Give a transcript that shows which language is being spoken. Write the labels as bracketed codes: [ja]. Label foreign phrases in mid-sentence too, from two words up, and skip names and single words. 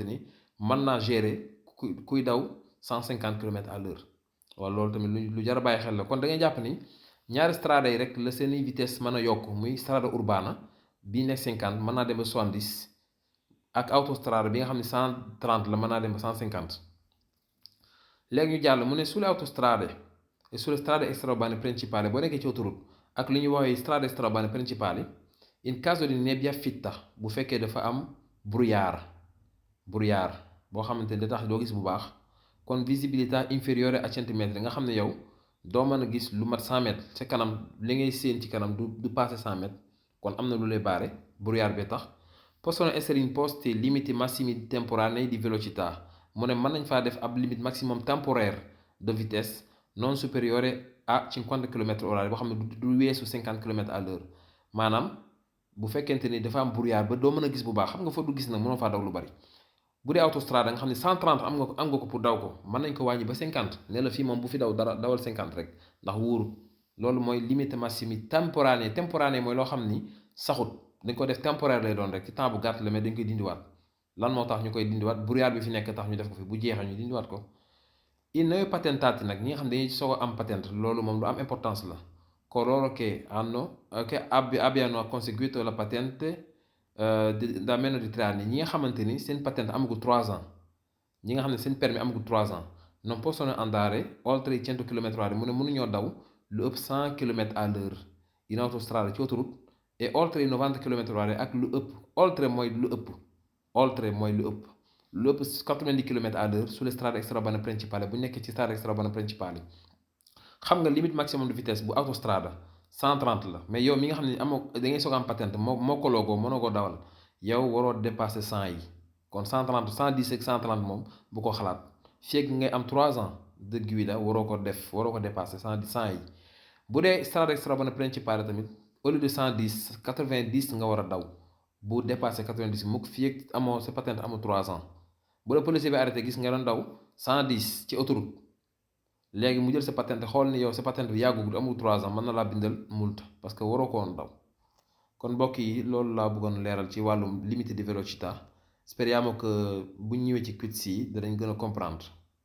[wo] ni mën naa gérer kuy daw 150 km/h waaw loolu tamit lu jar a bàyyi xel la kon da ngay jàpp ni ñaari strada yi rek la seeni vitesse mën a yokk muy [it] strada urbana [wo] bii nekk 50 mën naa dem ba 70 ak autostrade bi nga xam ne 130 la mën naa dem ba 150 léegi ñu jàll mu ne [it] sulle autostrade e sulle strade extraurbane principali [wo] boo nekkee ci autoroute ak li ñuy waxee [it] strade extraurbane principali in caso di nebbia fitta [wo] bu fekkee dafa am brouillard boo xamante ne da tax doo gis bu baax kon [it] visibilità inferiore a 100 [wo] mètres nga xam ne yow doo mën a gis lu mat 100 mètres ca kanam li ngay séen ci kanam du passé 100 mètres kon am na lu lay baare brouillard bee tax. [it] Possono essere imposti limiti massimi temporanei di velocità [wo] mu ne mën nañ faa def ab [fr] limite maximum temporaire de vitesse [it] non superiore a 50 km orari [wo] boo xam ne du weesu 50 km [fr] à l'heure [wo] maanaam bu fekkente ni dafa am brouillard ba doo mën a gis bu baax xam nga fa du gis nag mënoo faa daw lu bari bu dee autostrade nga xam ne 130 am nga ko pour daw ko mën nañ ko wàññi ba 50 ne la fii moom bu fi daw dara dawal 50 rek ndax wóorul loolu mooy [fr] limite maximum temporané [wo] mooy loo xam ni saxut dañ ko def temporaire lay doon rek ci temps bu gàtt la mais dañ koy dindiwaat lan moo tax ñu koy dindiwaat brouillard bi fi nekk tax ñu def ko fi bu jeexee ñu dindiwaat ko [it] i nuovi patentati [wo] nag ñi nga xam ne dañuy soog a am patente loolu moom lu am importance la [it] coloro che abbiano conseguito la patente da meno di 3 anni [wo] ñi nga xamante ni seen patente amagul 3 ans ñi nga xam ne seen permis amagul 3 ans [it] non possono andare oltre i 100 km/h [wo] mu ne mënuñoo daw lu ëpp 100 km/h [it] in autostrada [wo] ci autoroute et [it] oltre i 90 km/h [wo] ak lu ëpp oltre mooy lu ëpp oltre mooy lu ëpp lu ëpp 90 km/h [it] sulle strade extraurbaine principali [wo] bu nekkee ci [it] strade extraurbaine principali [wo] xam nga [fr] limite maximum de vitesse [wo] bu autostrada 130 la mais yow mi nga xam ne amoo da ngay soog am patente moo ko loogoo mënoo ko dawal yow waroo dépasser 100 yi kon 130 110 ak 130 moom bu ko xalaat fekk ngay am 3 ans de guida waroo ko dépasser 100 yi bu dee [it] strada extraurbaine principale [wo] tamit [fr] au lieu de [wo] 110 90 nga war a daw bu dépasser 90 mukk fekk amoo sa patente amoo 3 ans bu la policier bi arrêté gis nga doon daw 110 ci autoroute léegi mu jël sa patente xool ni yow sa patente bi yàggugul amul 3 ans mën na laa bindal multe parce que waroo ko woon daw kon mbokk yi loolu laa bëggoon leeral ci wàllum [it] limite di velocità speriamo [wo] que bu ñëwee ci quiz yi danañ gën a comprendre